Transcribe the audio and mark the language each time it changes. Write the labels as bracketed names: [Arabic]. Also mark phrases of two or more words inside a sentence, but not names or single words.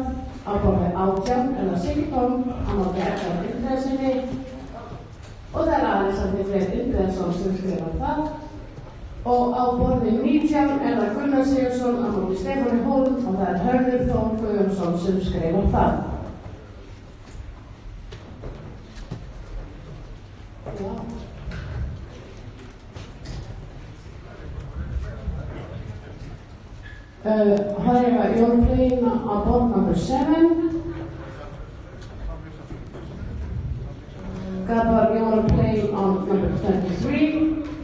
[Icelandic] Á borði 18 það Sigtóm á móti Edvard Indriðasinni og það Alexander Freyr Indriðason sem skrifar það. Og á borði 19 það Gunnar Sigurðsson á móti Stefáni Hólm og það Hörður Þór Guðjónsson sem skrifar það. [English] However, you're playing on board number 7. Gabor, you're playing on number 23.